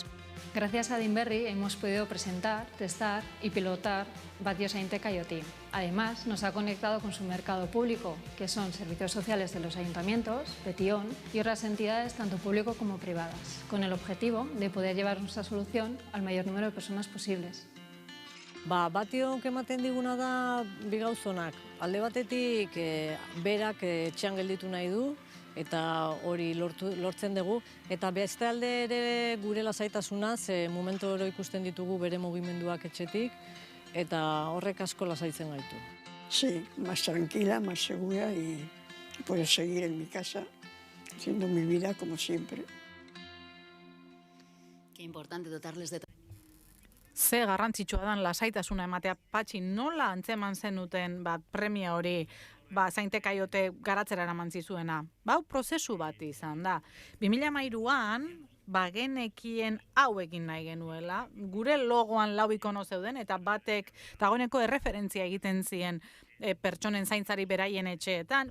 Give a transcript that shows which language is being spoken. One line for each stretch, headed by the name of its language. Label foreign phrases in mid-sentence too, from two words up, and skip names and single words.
Spanish: Gracias a Adinberri hemos podido presentar, testar y pilotar Batio Zaintek IoT. Además, nos ha conectado con su mercado público, que son servicios sociales de los ayuntamientos, Betion y otras entidades tanto público como privadas, con el objetivo de poder llevar nuestra solución al mayor número de personas posibles.
Basque: Bationk ematen diguna da bi gauzonak. Alde batetik berak etxean gelditu nahi du, eta hori lortzen dugu. Eta beste alde ere gure lasaitasuna, ze momentu oro ikusten ditugu bere mugimenduak etxetik, eta horrek asko lasaitzen gaitu.
Spanish: Sí, más tranquila, más segura y puedo seguir en mi casa haciendo mi vida como siempre. Qué importante dotarles de...
Basque: Ze garrantzitsua dan lasaitasuna ematea. Patxi, nola antzeman zenuten premia hori Zaintek IoT garatzera eraman zizuena? Prozesu bat izan da. 2013an genekien hau egin nahi genuela, gure logoan 4 ikono zeuden, eta batek dagoeneko erreferentzia egiten zien pertsonen zaintzari beraien etxeetan.